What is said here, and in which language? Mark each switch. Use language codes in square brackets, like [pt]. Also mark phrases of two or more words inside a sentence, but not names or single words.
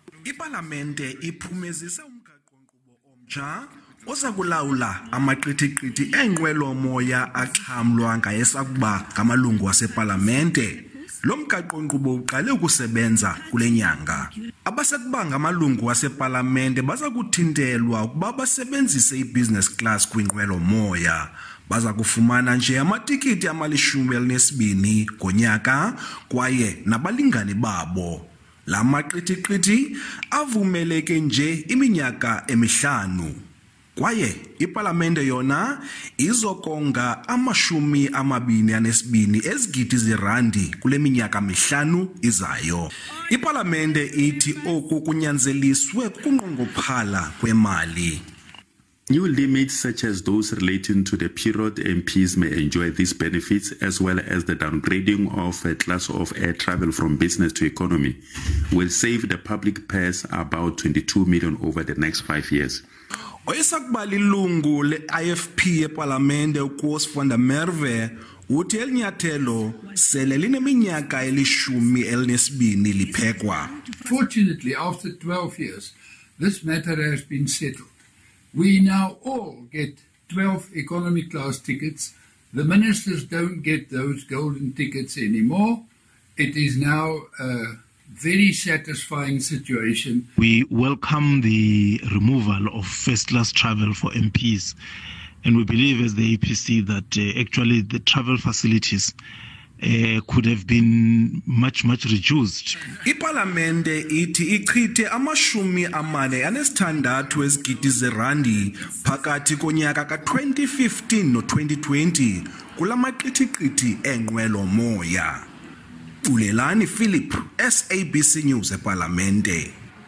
[xh] Ipalamente iphumezise umgaqo-nkqubo omtsha oza kulawula amaqithiqithi eenqwelo moya axhamlwa ngayesakuba ngamalungu asepalamente. Lo mgaqo-nkqubo uqale ukusebenza kule nyanga. Abasakuba ngamalungu asepalamente baza kuthintelwa ukuba basebenzise i- [en] business class [xh] kwinqwelo moya. Baza kufumana nje amatikiti ama-12 ngonyaka kwaye nabalingani babo. La maqithiqithi avumeleke nje iminyaka emihlanu. Kwaye ipalamente yona izokonga ama-22 ezigidi zerandi kule minyaka mihlanu izayo. Ipalamente ithi oku kunyanzeliswe kunqongophala kwemali. [en] New limits such as those relating to the period MPs may enjoy these benefits, as well as the downgrading of a class of air travel from business to economy, will save the public purse about 22 million over the next 5 years. [xh] Oyesakuba lilungu le-IFP epalamente uKos van der Merwe uthi elinyathelo sele lineminyaka 12 liphekwa. [en] Fortunately, after 12 years, this matter has been settled. We now all get 12 economy class tickets. The ministers don't get those golden tickets anymore. It is now a very satisfying situation. We welcome the removal of first-class travel for MPs, and we believe as the APC that actually the travel facilities could have been much reduced. [xh] Ipalamente ithi ichithe ama-46 ezigidi zerandi phakathi konyaka ka-2015 no-2020 kula maqithiqithi eenqwelo moya. Ulelani Philip, SABC News epalamente.